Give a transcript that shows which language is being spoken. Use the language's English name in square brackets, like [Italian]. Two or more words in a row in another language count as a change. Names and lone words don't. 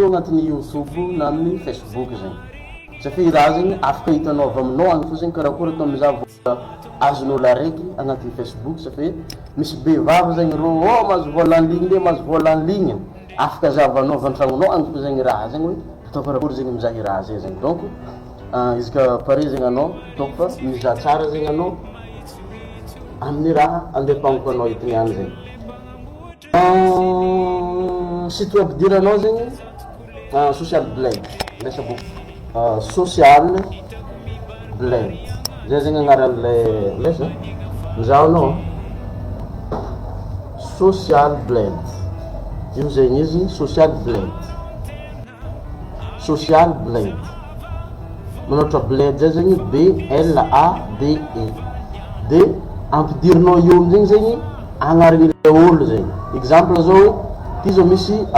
[Malagasy] agnatin'ny YouTube na amin'ny Facebook zegny satria raha zegny afaka hitanao avy aminao agny fo zegny karakory atao mizaha vola azon'olo araiky agnatin'ny Facebook satria misy bevavy zegny ro mahazo vola [French] en ligne [Malagasy] le mahazo vola [French] en ligne [Malagasy] afaka zavanao van-tragnonao agny fo zegny raha zegny hoe atao karakory zegny mizaha raha zay zegny donc izy ka pare zegny anao ataoko fa mizaha tsara zegny anao amin'ny raha andepagniko anao hitiniany zegny [French] site web [Malagasy] diranao zegny social blade lesa book social blade zay zegny agnaran'le lesa mizaha anao social blade io zegny izy social blade manoatra blade zay zegny BLADE de ampidirinao io amizegny zegny agnaran'ile olo zegny exemple zao hoe ty zao misy